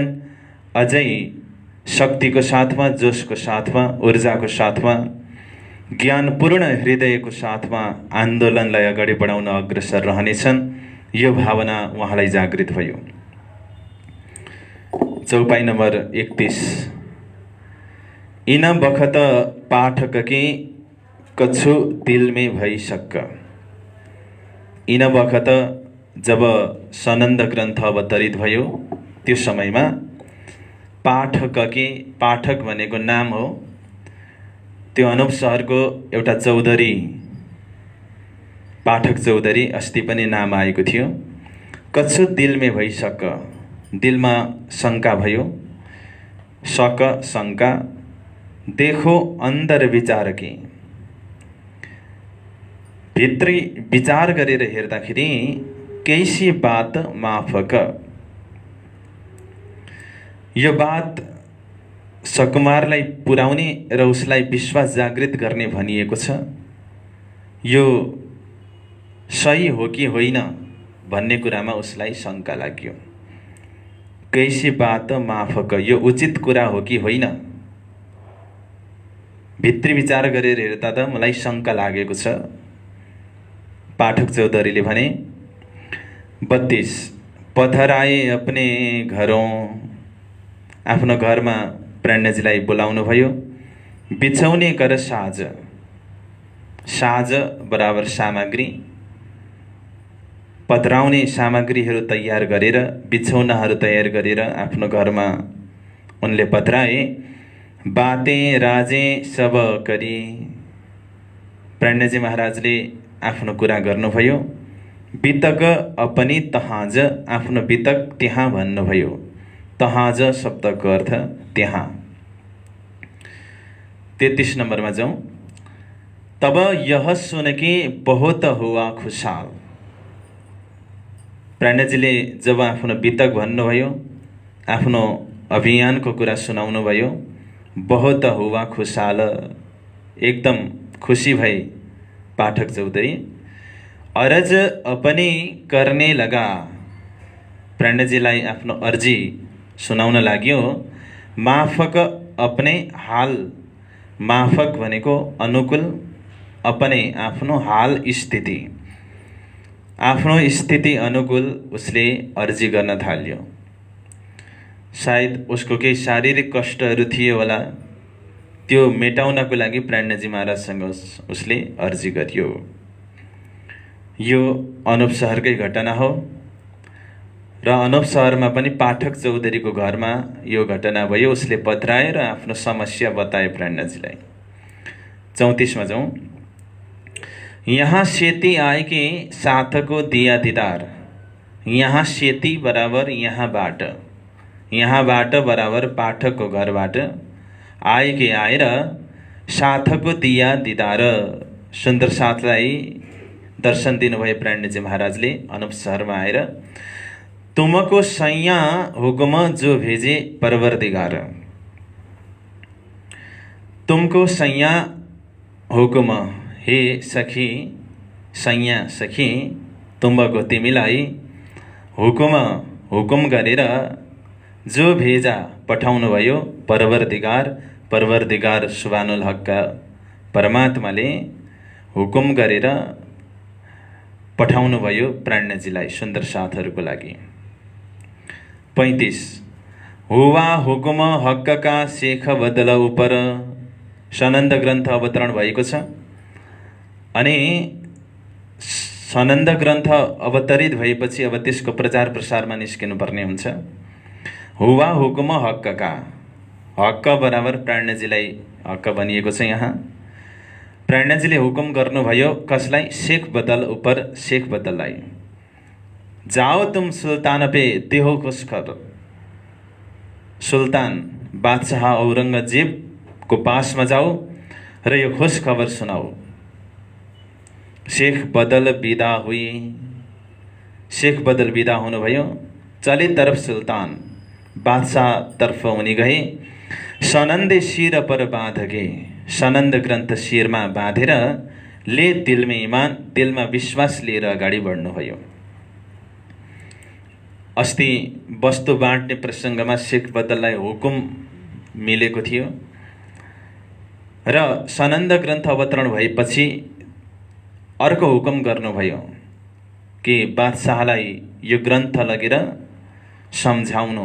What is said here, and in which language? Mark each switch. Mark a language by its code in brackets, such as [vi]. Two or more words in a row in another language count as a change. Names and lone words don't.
[ne] अझै शक्तिको साथमा, जोशको साथमा, ऊर्जाको साथमा, ज्ञानपूर्ण हृदयको साथमा आन्दोलनलाई अगाडि बढाउन अग्रसर रहनेछन्। यो भावना उहाँलाई जागृत भयो। चौपाई नम्बर 31। [hi] इन बखत पाठक के कछु दिल में भई शक। इन बखत [ne] जब सनन्द ग्रन्थ अवतरित भयो, त्यो समयमा पाठक के, पाठक भनेको नाम हो, त्यो अनुप शहरको एउटा चौधरी, पाठक चौधरी अस्ति पनि नाम आएको थियो। [hi] कछु दिल में भई शक, [ne] दिलमा शङ्का भयो, शक शङ्का। [hi] देखो अंदर विचार की, [ne] भित्री विचार गरेर हेर्दाखेरि [hi] कैसी बात माफक। [ne] यो बात सकुमारलाई पुर्याउने र उसलाई विश्वास जागृत गर्ने भनिएको छ। यो सही हो कि होइन भन्ने कुरामा उसलाई शङ्का लाग्यो। [hi] कैसी बात माफक, [ne] यो उचित कुरा हो कि होइन, भित्री विचार गरेर हेर्दा त मलाई शङ्का लागेको छ। पाठक चौधरीले भने 32। [hi] पधराए अपने घरौँ, [ne] आफ्नो घरमा प्राणजीलाई बोलाउनु भयो। [hi] बिछाउने कर साज, [ne] साज बराबर सामग्री, पधराउने सामग्रीहरू तयार गरेर, बिछौनाहरू तयार गरेर आफ्नो घरमा उनले पधराए। [hi] बाते राजे सब करी, [ne] प्राणजी महाराजले आफ्नो कुरा गर्नुभयो। [hi] बितक अपनी तहाज, [ne] आफ्नो बितक त्यहाँ भन्नुभयो। तहाज शब्दको अर्थ त्यहाँ। 33 नम्बरमा जाउँ। [hi] तब यह सुन के बहुत हुआ खुशाल। [ne] प्राणजीले जब आफ्नो बितक भन्नुभयो, आफ्नो अभियानको कुरा सुनाउनु भयो, [hi] बहुत हुआ खुशाल, [ne] एकदम खुसी भई पाठक चौधरी। [hi] अरज अपनी करने लगा, [ne] प्राणजीलाई आफ्नो अर्जी सुनाउन लाग्यो। [hi] माफक अपने हाल, [ne] माफक भनेको अनुकूल, अपने आफ्नो हाल स्थिति, आफ्नो स्थिति अनुकूल उसले अर्जी गर्न थाल्यो। सायद उसको केही शारीरिक कष्टहरू थियो होला, त्यो मेटाउनको लागि प्राणजी महाराजसँग उसले अर्जी गर्यो। यो अनुप शहरकै घटना हो र अनुप शहरमा पनि पाठक चौधरीको घरमा यो घटना भयो। उसले पधराएर आफ्नो समस्या बताए प्राणजीलाई। [hi] 34 में जाऊँ। यहाँ सेती आए कि साथ को दिया दीदार, यहाँ सेती [ne] बराबर यहाँबाट, यहाँबाट बराबर पाठकको घरबाट आएकै आएर साथको [hi] दिया दिदार। [ne] सुन्दर साथलाई दर्शन दिनुभयो प्राणजी महाराजले अनुप सहरमा आएर। [hi] तुमको सैया हुकुम जो भेजे परवरदिगार, तुमको सैया हुकुम, हे सखी सैया सखी, तुमको [ne] तिमीलाई हुकुम हुकुम गरेर [hi] जो भेजा [ne] पठाउनु भयो [hi] परवरदिगार। [ne] परवरदिगार सुबानुल हकका परमात्माले हुकुम गरेर पठाउनु भयो प्राणजीलाई सुन्दर साथहरूको लागि। [hi] 35 हुवा हुकुम हक्कका शेख बदल उपर। [ne] सनन्द ग्रन्थ अवतरण भएको छ अनि सनन्द ग्रन्थ अवतरित भएपछि अब त्यसको प्रचार प्रसारमा निस्किनु पर्ने हुन्छ। [hi] हुवा हुकुम हक्कका, [ne] हक्क बराबर प्राणजीलाई हक्क भनिएको छ। यहाँ प्राणजीले हुकुम गर्नुभयो कसलाई? शेख बदल उपर, शेख बदललाई। [hi] जाओ तुम सुल्तान पे देहो खुशखबर, [ne] सुल्तान बादशाह औरङ्गजेबको पासमा जाऊ र यो खुश खबर सुनाऊ। शेख बदल [hi] विदा हुई, [ne] शेख बदल विदा हुनुभयो। [hi] चले तरफ सुल्तान, [ne] बादशाह तर्फ उनी गए। [hi] सनन्द शिर पर बाँधके, [ne] सनन्द ग्रन्थ शिरमा बाँधेर ले दिलमा इमान, दिलमा विश्वास लिएर अगाडि बढ्नुभयो। अस्ति वस्तु बाँड्ने प्रसङ्गमा शेख बदललाई हुकुम मिलेको थियो र सनन्द ग्रन्थ अवतरण भएपछि अर्को हुकुम गर्नुभयो कि बादशाहलाई यो ग्रन्थ लगेर सम्झाउनु।